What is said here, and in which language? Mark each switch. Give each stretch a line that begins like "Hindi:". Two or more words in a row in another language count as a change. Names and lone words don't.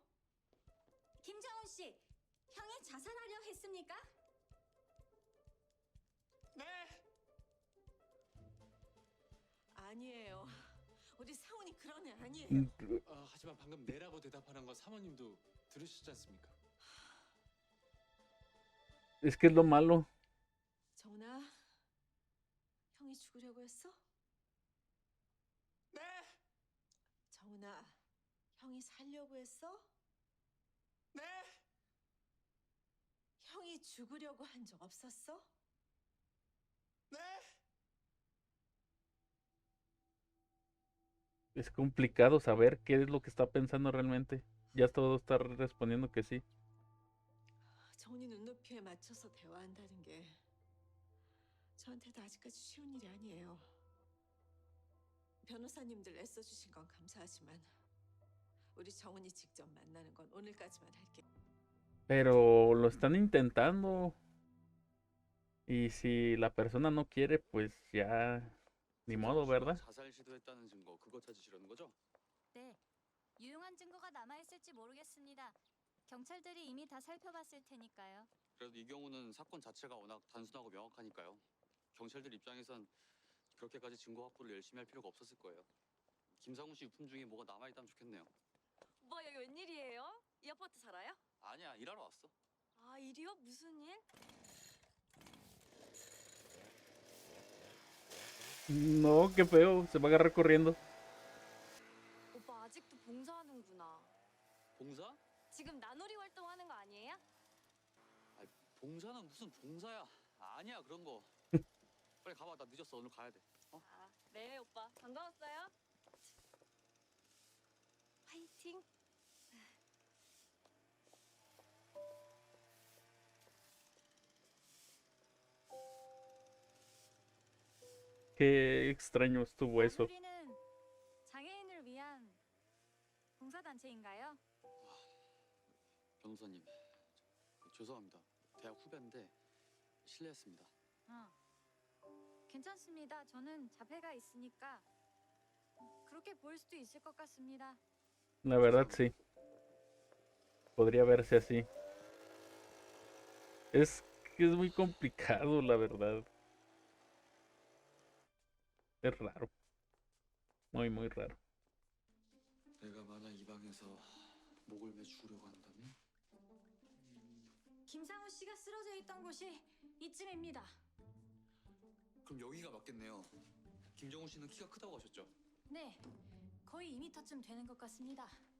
Korean: 김정훈 씨, 형이 자살하려 했습니까? 네. 아니에요. 우리 사훈이 그런 애 아니에요. 하지만 방금 네라고 대답하는 거 사모님도 들으셨지 않습니까?
Spanish: Es que es lo malo.
Korean: 정훈아, 형이 죽으려고 했어? 정훈아, 형이 살려고 했어? 네? 형이 죽으려고 한 적 없었어? 네?
Spanish: Es complicado saber qué es lo que está pensando realmente. Ya todo está respondiendo que sí.
Korean: 정훈이 눈높이에 맞춰서 대화한다는 게 저한테도 아직까지 쉬운 일이 아니에요. 변호사님들 애써주신 건 감사하지만 우리 정훈이 직접 만나는 건 오늘까지만 할게.
Spanish: Pero lo están intentando. Y si la persona no quiere, pues ya ni modo, ¿verdad?
Korean: 자살 시도했다는 증거 그거 찾으시려는 거죠? 네. 유용한 증거가 남아있을지 모르겠습니다. 경찰들이 이미 다 살펴봤을 테니까요. 그래도 이 경우는 사건 자체가 워낙 단순하고 명확하니까요. 경찰들 입장에선 그렇게까지 증거 확보를 열심히 할 필요가 없었을 거예요. 김상훈 씨 유품 중에 뭐가 남아있다면 좋겠네요. 오빠 여기 웬일이에요? 이 아파트 살아요? 아니야, 일하러 왔어. 아, 일이요? 무슨 일?
Spanish: No, qué feo. Se va a agarrar corriendo.
Korean: 오빠 아직도 봉사하는구나. 봉사? 지금 나놀이 활동하는 거 아니에요? 봉사는 무슨 봉사야. 아니야, 그런 거. 빨리 가봐, 나 늦었어. 오늘 가야 돼. 아, 네 오빠 반가웠어요. 화이팅.
Spanish: Qué extraño estuvo eso.
Korean: 나놀이는 장애인을 위한 봉사단체인가요? 변호사님, 죄송합니다. 대학 후배인데 실례했습니다. 괜찮습니다. 저는 자폐가 있으니까 그렇게 보일 수도 있을 것 같습니다.
Spanish: La verdad, sí. Podría verse así. Es que es muy complicado, la verdad. Es raro. Muy, muy raro.
Korean: 내가 만약 이 방에서 목을 매 죽으려고 한다면? 김상우 씨가 쓰러져 있던 곳이 이쯤입니다. 그럼 여기가 맞겠네요. 김정훈 씨는 키가 크다고 하셨죠? 네, 거의 2m쯤 되는 것 같습니다.